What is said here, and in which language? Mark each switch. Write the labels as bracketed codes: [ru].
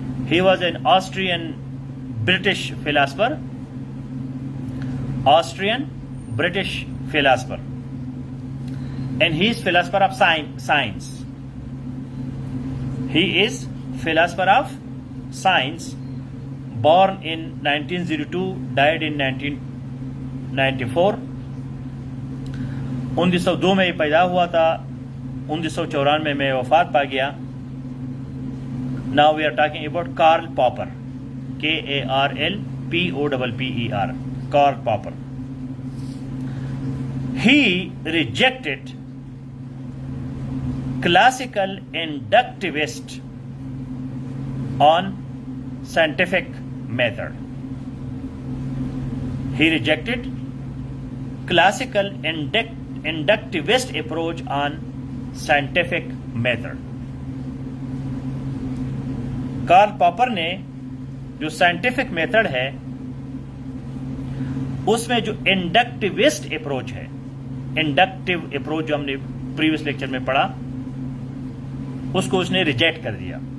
[en] He was an Austrian British philosopher, Austrian British philosopher, and he is philosopher of science. He is philosopher of science, born in 1902, died in 1994. [ur] 1902 میں پیدا ہوا تھا, 1994 میں وفات پا گیا. [en] Now we are talking about Karl Popper, Karl Popper. Karl Popper. He rejected classical inductivist on scientific method. He rejected classical inductivist approach on scientific method. [ur] Karl Popper نے جو سائنٹیفک میتھڈ ہے اس میں جو انڈکٹیوسٹ اپروچ ہے, inductive approach جو ہم نے previous lecture میں پڑھا, اس کو اس نے ریجیکٹ کر دیا.